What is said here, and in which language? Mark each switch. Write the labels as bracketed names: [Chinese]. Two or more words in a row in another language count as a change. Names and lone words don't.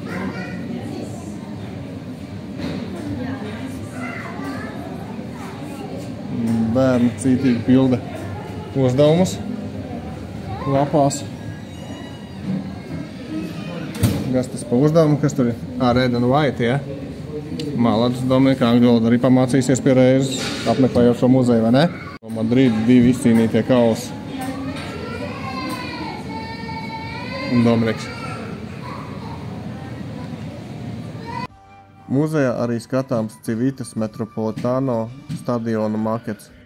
[Latvian] Bērni cītīgi pilda uzdevumus lapās. Kas tas pa uzdevumu? Kas tur ir? [English] Red and white, [Latvian] ja? Malacis Dominika angļu valoda arī pamācīsies pie reizes, apmeklējot šo muzeju, vai ne? Madrid 2 izcīnītie kausi. Un Dominiks. Muzejā arī skatāms Civitas Metropolitano stadiona makets.